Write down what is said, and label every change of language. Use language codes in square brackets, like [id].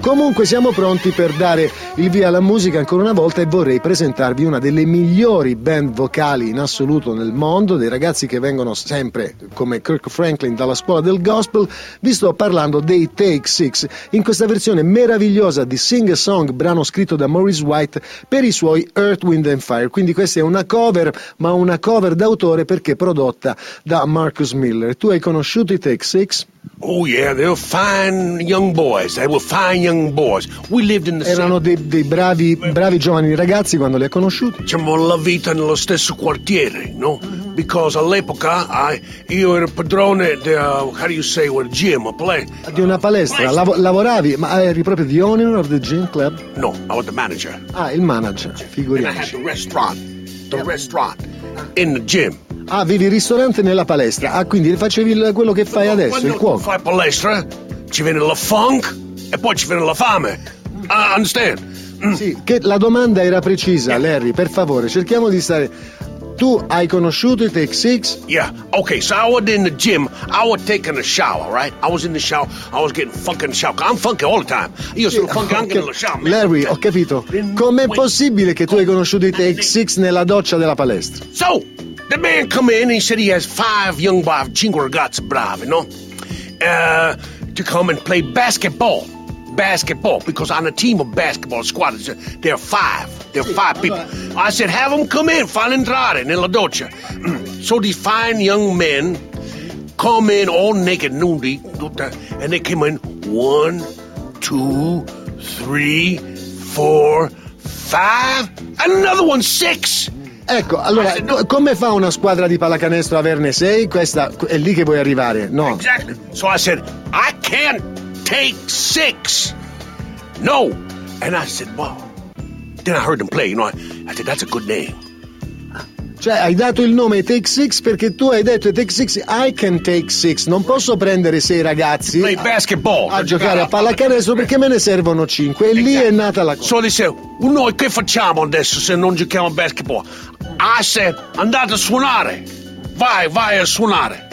[it] Comunque siamo pronti per dare il via alla musica ancora una volta e vorrei presentarvi una delle migliori band vocali in assoluto nel mondo, dei ragazzi che vengono sempre come Kirk Franklin dalla scuola del gospel. Vi sto parlando dei Take Six, in questa versione meravigliosa di Sing a Song, brano scritto da Maurice White per i suoi Earth, Wind and Fire. Quindi questa è una cover, ma una cover d'autore perché prodotta da Marcus Miller. Tu hai conosciuto i Take Six? [en] Oh yeah, they were fine young boys. They were fine young boys. We lived in the [it] erano dei bravi bravi giovani ragazzi quando li ha conosciuti. Diciamo la vita nello stesso quartiere, no? [en] Because [it] all'epoca io ero padrone di [en] how do you say what gym a play [it] di una palestra. Lavoravi, ma eri proprio [en] the owner of the gym club? No, I was the manager. [it] Ah, il manager. Figuriamoci. [en] And I had the restaurant in the gym. [it] Ah, vivi il ristorante nella palestra. Ah, quindi facevi quello che fai adesso, il cuoco. Quando fai palestra, ci viene la funk e poi ci viene la fame. [en] Understand? [it] Sì, che la domanda era precisa, Larry, per favore, cerchiamo di stare. Tu hai conosciuto i Take Six? [en] Yeah, okay, so I was in the gym, I was taking a shower, right? I was in the shower, I was getting funky in the shower. I'm funky all the time. [it] Io sono funky anche nella shower. Larry, ho capito. Com'è possibile che tu hai conosciuto i Take Six nella doccia della palestra? [en] So, the man come in and he said he has five young boys, [it] cinque ragazzi bravi, no? [en] To come and play basketball. basketball, because on a team of basketball squads, there are five. There are five people. I said, have them come in, [it] fa entrare nella doccia. [en] So these fine young men come in all naked, nudi, and they came in, one, two, three, four, five, and another one, six. [it] Ecco, allora, come fa una squadra di pallacanestro a averne sei? Questa è lì che vuoi arrivare, no? [en] Exactly. So I said, I can't take six. No. And I said, well, then I heard them play, you know, I said, that's a good name. [it] Cioè, hai dato il nome Take Six perché tu hai detto Take Six, [en] I can take six. [it] Non posso prendere sei ragazzi [en] play basketball, [it] a giocare a pallacanestro perché me ne servono cinque. E exactly. Lì è nata la cosa. [en] So they said, [it] noi che facciamo adesso se non giochiamo a basketball? [en] I said, [it] andate a suonare. Vai, vai a suonare.